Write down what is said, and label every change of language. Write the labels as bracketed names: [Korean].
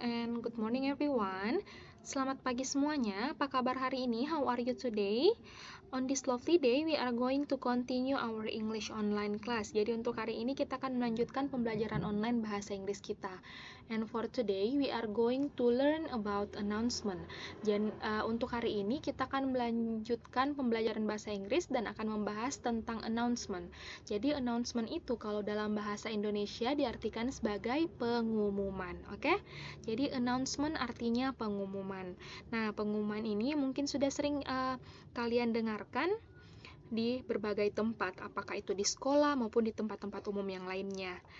[English] And good morning everyone. [Indonesian] Selamat pagi semuanya. Apa kabar hari ini? [English] How are you today? On this lovely day, we are going to continue our English online class. [Indonesian] Jadi untuk hari ini kita akan melanjutkan pembelajaran online bahasa Inggris kita. [English] And for today, we are going to learn about announcement. [Indonesian] Dan untuk hari ini kita akan melanjutkan pembelajaran bahasa Inggris dan akan membahas tentang announcement. Jadi announcement itu kalau dalam bahasa Indonesia diartikan sebagai pengumuman, oke? Jadi announcement artinya pengumuman. Nah, pengumuman ini mungkin sudah sering kalian dengarkan di berbagai tempat, apakah itu di sekolah maupun di tempat-tempat umum yang lainnya.